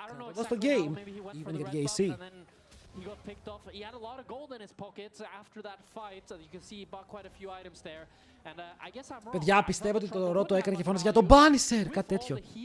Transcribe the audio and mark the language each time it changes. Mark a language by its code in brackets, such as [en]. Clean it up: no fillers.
[el] Εδώ στο game, even για την GAC. [en] He got picked off. He had a lot of gold in his pockets after that fight. You can see he bought quite a few items there. And I guess I'm wrong. [el] Παιδιά, πιστεύω ότι το Ρο το έκανε και φώνασε για τον Bannister, κάτι τέτοιο.